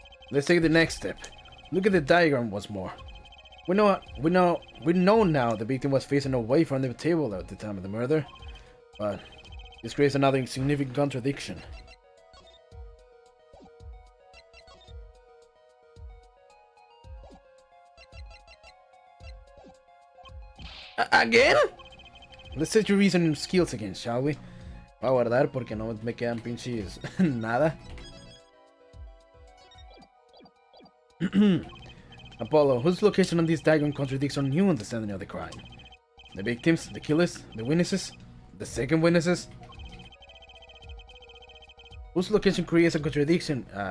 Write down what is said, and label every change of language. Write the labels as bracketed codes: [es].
[en] Let's take the next step. Look at the diagram once more. We know now the victim was facing away from the table at the time of the murder, but this creates another significant contradiction. ¿Again? Let's set your reasoning skills again, shall we? [es] Voy a guardar porque no me quedan pinches nada. [en] Apollo, whose location on this diagram contradicts our new understanding of the crime? The victims, the killers, the witnesses, the second witnesses? Whose location creates a contradiction?